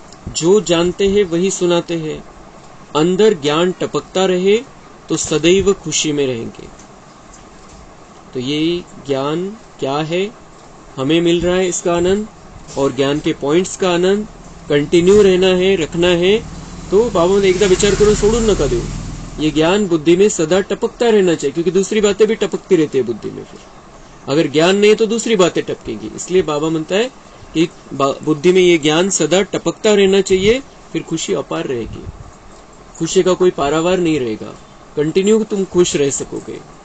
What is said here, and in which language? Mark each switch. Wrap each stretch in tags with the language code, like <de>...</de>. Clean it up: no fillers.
<hi>जो जानते हैं वही सुनाते हैं. अंदर ज्ञान टपकता रहे तो सदैव खुशी में रहेंगे. तो ये ज्ञान क्या है, हमें मिल रहा है इसका आनंद, और ज्ञान के पॉइंट्स का आनंद कंटिन्यू रहना है, रखना है.</hi> <mr>तो बाबा ने एकदा विचार करून सोडून नका देऊ.</mr> <hi>ये ज्ञान बुद्धि में सदा टपकता रहना चाहिए, क्योंकि दूसरी बातें भी टपकती रहती है बुद्धि में. फिर अगर ज्ञान नहीं तो दूसरी बातें टपकेंगी. इसलिए बाबा म्हणता है कि बुद्धि में ये ज्ञान सदा टपकता रहना चाहिए, फिर खुशी अपार रहेगी. खुशी का कोई पारावार नहीं रहेगा, कंटिन्यू तुम खुश रह सकोगे।</hi>